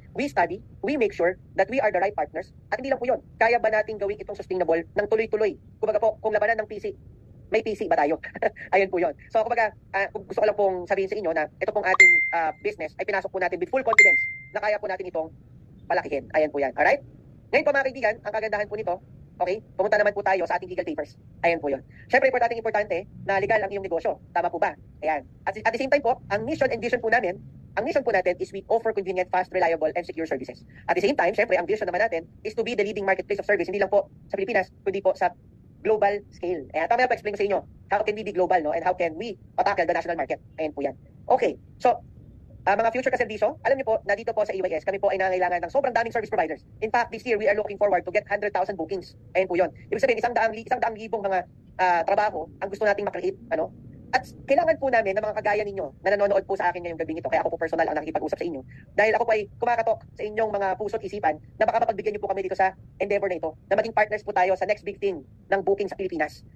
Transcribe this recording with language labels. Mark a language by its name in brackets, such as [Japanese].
[English] We study, we make sure that we are the right partners. [Filipino] At hindi lang po yun. Kaya ba nating gawin itong sustainable ng tuloy-tuloy? Kumbaga po, kung labanan ng PC, may PC ba tayo? Ayun po yun. So, kumbaga, gusto ko lang pong sabihin sa inyo na ito pong ating business ay pinasok po natin [English] with full confidence [Filipino] na kaya po natin itong palakihin. Ayan po yan. Alright? Ngayon po mga kaibigan, ang kagandahan po nito, okay, pumunta naman po tayo sa ating legal papers. Ayan po yun. Siyempre, importante na legal ang iyong negosyo. Tama po ba? Ayan. [English] At the same time po, ang mission and vision po namin, [Filipino] ang mission po natin [English] is we offer convenient, fast, reliable, and secure services. [Filipino] At the same time, siyempre, ang vision naman natin is [English] to be the leading marketplace of service, [Filipino] hindi lang po sa Pilipinas, kundi po sa global scale. Ayan, tama na po explain ko sa inyo. [English] How can we be global, [Filipino] no? [English] And how can we tackle the national market? [Filipino] Ayan po yan. Okay, so, mga future kaserbisyo, alam niyo po, na dito po sa AYS, kami po ay nangangailangan ng sobrang daming service providers. [English] In fact, this year, we are looking forward to get 100,000 bookings. [Filipino] Ayan po yun. Ibig sabihin, isang daang libong mga trabaho ang gusto nating makreate, ano? At kailangan po namin ng mga kagaya ninyo na nanonood po sa akin ngayong gabing ito, kaya ako po personal ang nakikipag-usap sa inyo. Dahil ako po ay kumakatok sa inyong mga puso't isipan na baka mapagbigyan niyo po kami dito sa endeavor na ito, na maging partners po tayo sa next big thing ng booking sa Pilipinas.